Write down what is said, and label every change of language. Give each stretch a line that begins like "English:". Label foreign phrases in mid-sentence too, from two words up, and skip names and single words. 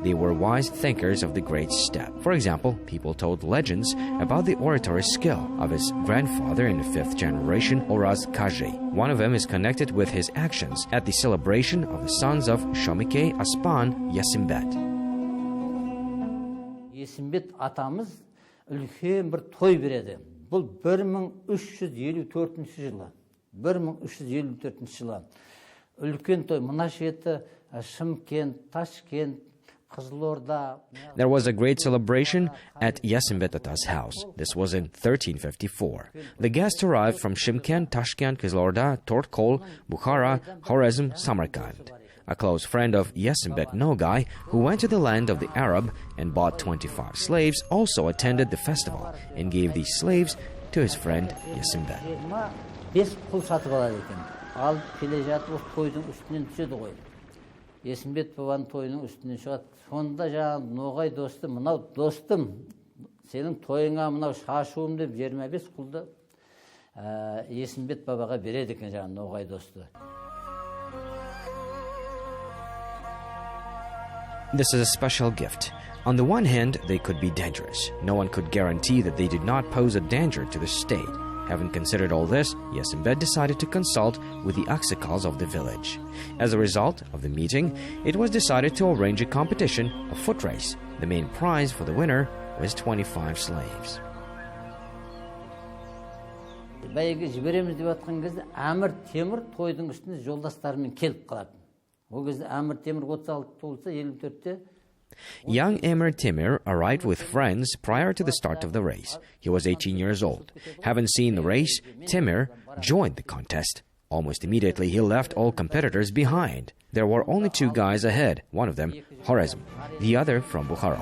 English: They were wise thinkers of the great steppe. For example, people told legends about the oratory skill of his grandfather in the 5th generation, Oraz Kaji. One of them is connected with his actions at the celebration of the sons of Shomike Aspan Yesimbet.
Kazakh: Yesimbet atamız үлкен бір той береді. Бұл 1354 жылы. 1354 жылы. Үлкен той, мына шеті Шымкент, Ташкент,
English: There was a great celebration at Yesimbet's house. This was in 1354. The guests arrived from Shymkent, Tashkent, Kizlorda, Tortkol, Bukhara, Khwarezm, Samarkand. A close friend of Yesimbet Nogai, who went to the land of the Arab and bought 25 slaves, also attended the festival and gave these slaves to his friend Yesimbet.
Kazakh: Есімбет бабаның тойының үстінен шығады. Сонда жаңағы Ноғай достым, мынау достым, сенің тойыңа мынау шашуым деп 25 құлды Есімбет бабаға береді екен жаңағы Ноғай досты.
English: This is a special gift. On the one hand, they could be dangerous. No one could guarantee that they did not pose a danger to the state. Having considered all this, Yesimbet decided to consult with the Aksakals of the village. As a result of the meeting, it was decided to arrange a competition, a foot race. The main prize for the winner was 25 slaves.
Kazakh: бәйге жібереміз деп жатқан кезде Әмір Темір тойдың үстіне жолдастарымен келіп қалады. Ол кезде Әмір Темір 36 болса, 54-те.
English: Young Emir Temir arrived with friends prior to the start of the race. He was 18 years old. Having seen the race, Temir joined the contest. Almost immediately, he left all competitors behind. There were only two guys ahead, one of them Khwarezm, the other from Bukhara.